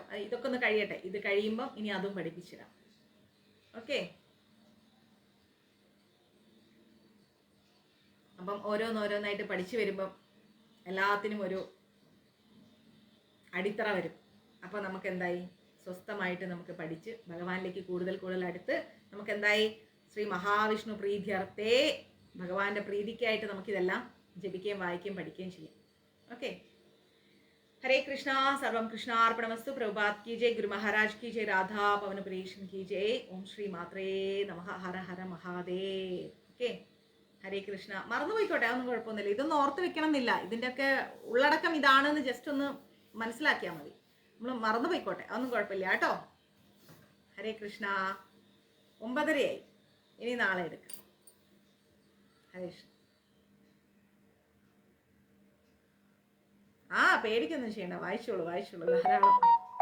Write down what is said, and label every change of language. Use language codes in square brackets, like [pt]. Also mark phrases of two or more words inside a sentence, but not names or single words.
[ml] ഇതൊക്കെ ഒന്ന് കഴിയട്ടെ, ഇത് കഴിയുമ്പം ഇനി അതും പഠിപ്പിച്ചു തരാം. ഓക്കെ, അപ്പം ഓരോന്നോരോന്നായിട്ട് പഠിച്ചു വരുമ്പം എല്ലാത്തിനും ഒരു അടിത്തറ വരും. അപ്പോൾ നമുക്ക് എന്തായി, സ്വസ്ഥമായിട്ട് നമുക്ക് പഠിച്ച് ഭഗവാനിലേക്ക് കൂടുതൽ കൂടുതൽ അടുത്ത് നമുക്ക് എന്തായി, [sa] ശ്രീ മഹാവിഷ്ണു പ്രീത്യർത്ഥേ, [ml] ഭഗവാന്റെ പ്രീതിക്കായിട്ട് നമുക്കിതെല്ലാം ജപിക്കുകയും വായിക്കുകയും പഠിക്കുകയും ചെയ്യാം. ഓക്കെ. [sa] हरे कृष्णा, सर्वम कृष्णार्पणमस्तु. [hi] प्रभुपाद की जय, गुरु महाराज की जय, राधा पवन प्रेषण की जय. [sa] ओम श्री मात्रे नमः. हर हर महादेव. [ml] ഓക്കെ. ഹരേ കൃഷ്ണ. മറന്നുപോയിക്കോട്ടെ, അതൊന്നും കുഴപ്പമൊന്നുമില്ല. ഇതൊന്നും ഓർത്ത് വെക്കണം എന്നില്ല. ഇതിൻ്റെയൊക്കെ ഉള്ളടക്കം ഇതാണെന്ന് ജസ്റ്റ് ഒന്ന് മനസ്സിലാക്കിയാൽ മതി. നമ്മൾ മറന്നുപോയിക്കോട്ടെ, അതൊന്നും കുഴപ്പമില്ല കേട്ടോ. ഹരേ കൃഷ്ണ. 9:30 ഇനി നാളെ എടുക്കാം. ഹരേ കൃഷ്ണ. പേടിക്കൊന്നും ചെയ്യണ്ട, വായിച്ചോളൂ ധാരാളം.